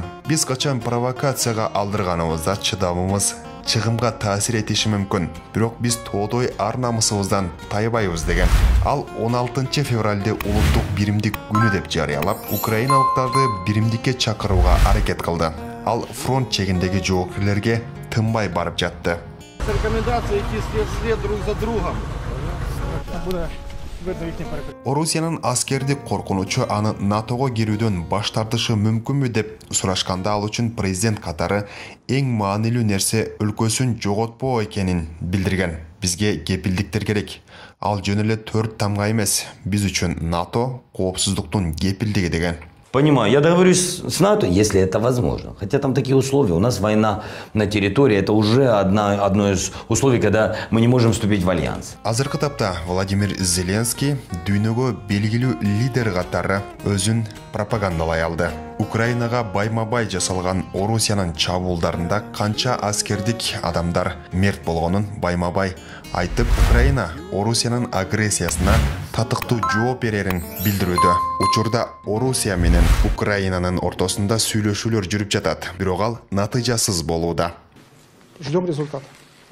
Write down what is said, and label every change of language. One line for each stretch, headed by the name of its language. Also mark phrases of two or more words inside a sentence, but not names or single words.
Kyrgyz: Биз качан провокацияга алдырганыбызда чыдамыбыз чыгымга таасир этиши мүмкүн. Бирок биз тоодой ар намысыбыздан тайбайбыз деген. Ал 16 февралде улуттук биримдик күнү деп жарыялап, украиналыктарды биримдикке чакырууга аракет кылды. Ал фронт чегиндеги жоокерлерге тынбай барып жатты.
Russian: Рекомендация идти след друг за другом.
Kyrgyz: Орусиянын аскердик коркунучу аны НАТОго кирүүдөн баш тартышы мүмкүнбү деп сурашканда, ал үчүн президент катары эң маанилүү нерсе өлкөсүн жоготпоо экенин билдирген. Бизге кепилдиктер керек. Ал жөн эле 4 тамга эмес. Биз үчүн НАТО коопсуздуктун кепилдиги деген.
Russian: Понимаю, я договорюсь с НАТО, если это возможно. Хотя там такие условия. У нас война на территории. Это уже одно из условий, когда мы не можем вступить в альянс.
Kyrgyz: Азыркы тапта Владимир Зеленский дүйнөгө белгилүү лидер катары өзүн пропагандалай алды. Украинага байма-бай жасалган Орусиянын чабуулдарында канча аскердик адамдар мерт болгонун байма-бай айтып, Украина Орусиянын агрессиясына татыктуу жооп берерин билдирүүдө. Учурда Орусия менен Украинанын ортосунда сүйлөшүүлөр жүрүп жатат, бирок ал натыйжасыз болууда.
Russian: Ждем результата.